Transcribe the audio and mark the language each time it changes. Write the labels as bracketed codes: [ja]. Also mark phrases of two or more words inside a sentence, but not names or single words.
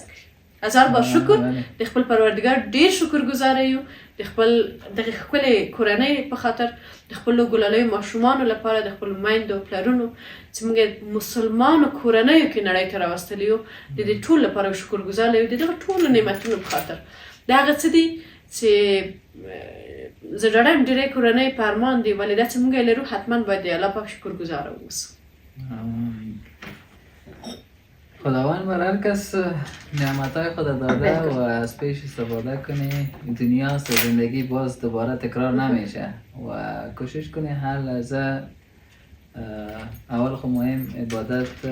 [ps] کړي هزار بار شکر د خپل پروردګار ډېر شکرګزاره یو د خپل دغه ښکلې کورنۍ په خاطر د خپلو ګلالیو ماشومانو لپاره د خپلو میندو پلرونو چې موږ مسلمانو کورنیو کې نړۍ ته راوستلي یو د دې ټولو لپاره شکرګزار یو د دغه ټولو نعمتونو په خاطر د هغه څه دي چې زه ډاډه یم ډېری کورنۍ په ارمان دي ولې دا چې موږ یې لرو حتما باید د الله پاک شکرګزاره واوسو [fa] خداوند بر هر کس نعمتهای خود داده و از پیش استفاده کنی دنیا است و زندگی باز دوباره تکرار نمیشه و کوشش کنی هر لحظه اول خب مهم عبادت